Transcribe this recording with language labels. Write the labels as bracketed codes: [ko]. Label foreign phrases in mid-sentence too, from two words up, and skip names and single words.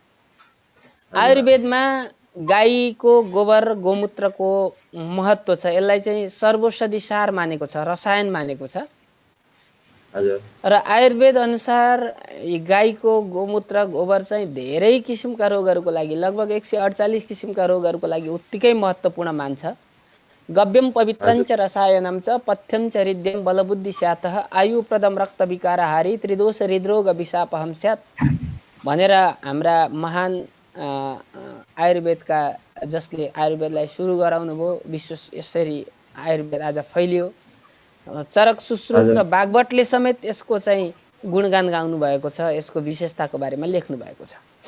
[ne] आयुर्वेदमा गाईको गोबर गोमूत्रको महत्त्व छ। यसलाई चाहिँ सर्वौषधि सार मानेको छ, रसायन मानेको छ। र आयुर्वेद अनुसार गाईको गोमूत्र गोबर चाहिँ धेरै किसिमका रोगहरूको लागि, लगभग 148 किसिमका रोगहरूको लागि उत्तिकै महत्त्वपूर्ण मान्छ। [sa] गव्यम पवित्रं च रसायनं च पथ्यं च हृद्यं बलबुद्धि स्यातः आयुप्रदं रक्त विकारहारी त्रिदोष हृदरोग विशापहं स्यात् [ne] भनेर हाम्रा महान आयुर्वेदका, जसले आयुर्वेदलाई सुरु गराउनु भयो, विश्व यसरी आयुर्वेद आज फैलियो। चरक सुश्रुत र बागवटले समेत यसको चाहिँ गुणगान गाउनु भएको छ, यसको विशेषताको बारेमा लेख्नु भएको छ।